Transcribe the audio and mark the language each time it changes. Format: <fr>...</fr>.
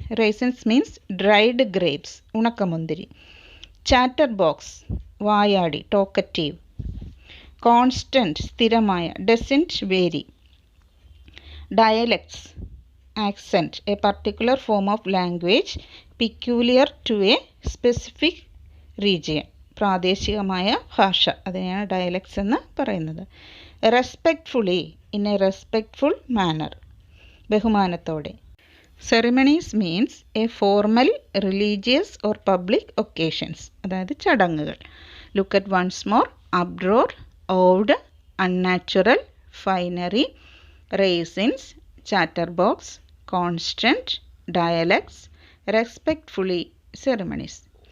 <en>Raisins means dried grapes,</en> <ml>ഉണക്കമുന്തിരി.</ml> <en>Chatterbox,</en> <ml>വായാടി,</ml> <en>talkative. Constant,</en> <ml>സ്ഥിരമായ,</ml> <en>doesn't vary. Dialects, accent, a particular form of language peculiar to a specific region.</en> <ml>പ്രാദേശികമായ ഭാഷ, അതിനെയാണ് dialects എന്ന് പറയുന്നത്.</ml> <en>Respectfully, in a respectful manner,</en> <ml>ബഹുമാനത്തോടെ.</ml> <en>Ceremonies means a formal, religious or public occasions,</en> <ml>അതായത് ചടങ്ങുകൾ.</ml> <en>Look at once more. Uproar, odd, unnatural, finery, raisins, chatterbox, constant, dialects, respectfully, ceremonies.</en>